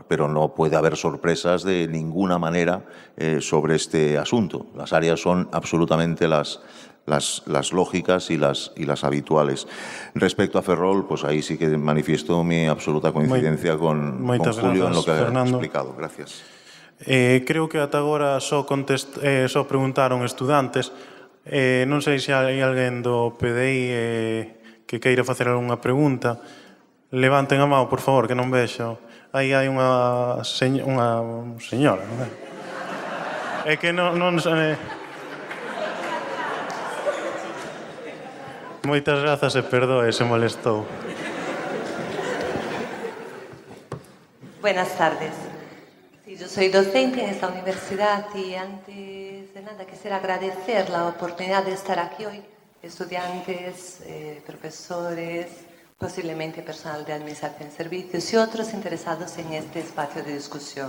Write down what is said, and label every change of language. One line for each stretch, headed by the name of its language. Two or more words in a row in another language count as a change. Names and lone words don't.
Spanish: Pero no puede haber sorpresas de ninguna manera sobre este asunto. Las áreas son absolutamente las lógicas y las habituales. Respecto a Ferrol, pues ahí sí que manifiesto mi absoluta coincidencia con Julio en lo que ha explicado. Gracias.
Galician: Creo que ata agora só preguntaron estudantes. Non sei se hai alguén do PDI que queira facer algunha pregunta. Levanten a mão, por favor, que non vexo. Aí hai unha señora, non é? É que non... Moitas grazas e perdoe se molestou.
Spanish: Buenas tardes. Sí, yo soy docente en esta universidad y antes de nada quisiera agradecer la oportunidad de estar aquí hoy. Estudiantes, profesores, posiblemente personal de administración de servicios y otros interesados en este espacio de discusión.